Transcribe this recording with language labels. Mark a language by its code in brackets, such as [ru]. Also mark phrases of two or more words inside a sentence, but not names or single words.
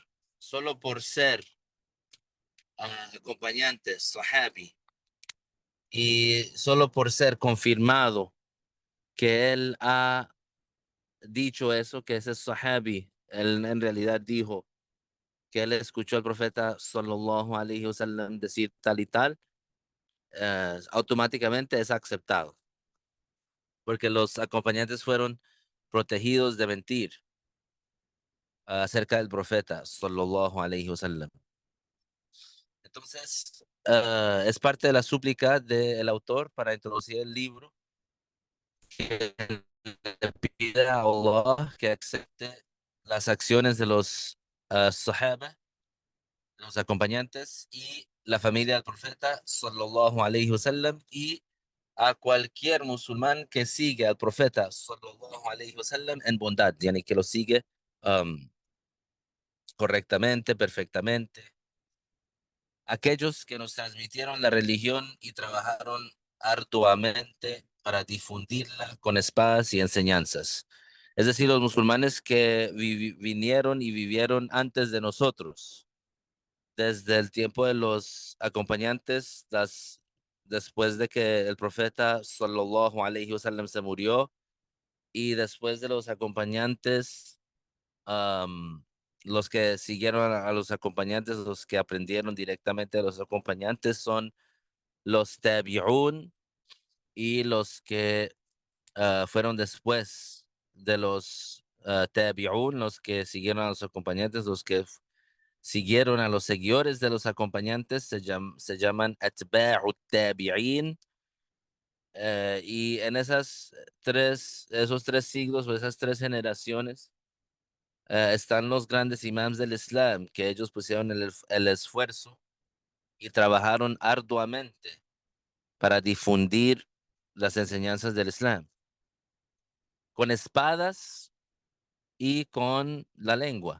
[es] Solo por ser acompañante, sahabi, y solo por ser confirmado que él ha dicho eso, que ese sahabi, él en realidad dijo que él escuchó al profeta [ar] صلى الله عليه وسلم [es] decir tal y tal, automáticamente es aceptado, porque los acompañantes fueron protegidos de mentir acerca del profeta [ar] صلى الله عليه وسلم. [es] Entonces, es parte de la súplica del autor para introducir el libro, que le pide a Allah que acepte las acciones de los sahaba, los acompañantes y la familia del profeta [ar] صلى الله عليه وسلم, [es] y a cualquier musulmán que sigue al profeta [ar] صلى الله عليه وسلم [es] en bondad, yani que lo sigue um, correctamente, perfectamente. Aquellos que nos transmitieron la religión y trabajaron arduamente para difundirla con espadas y enseñanzas. Es decir, los musulmanes que vinieron y vivieron antes de nosotros, desde el tiempo de los acompañantes, después de que el profeta [ar] صلى الله عليه وسلم [es] se murió, y después de los acompañantes, am, los que siguieron a los acompañantes, los que aprendieron directamente de los acompañantes son los tabi'un, y los que fueron después de los tabi'un, los que siguieron a los acompañantes, los que siguieron a los seguidores de los acompañantes, se llaman [ar] أتباع التابعين. [es] Y en esos tres siglos o esas tres generaciones, están los grandes imams del Islam, que ellos pusieron el esfuerzo y trabajaron arduamente para difundir las enseñanzas del Islam, con espadas y con la lengua.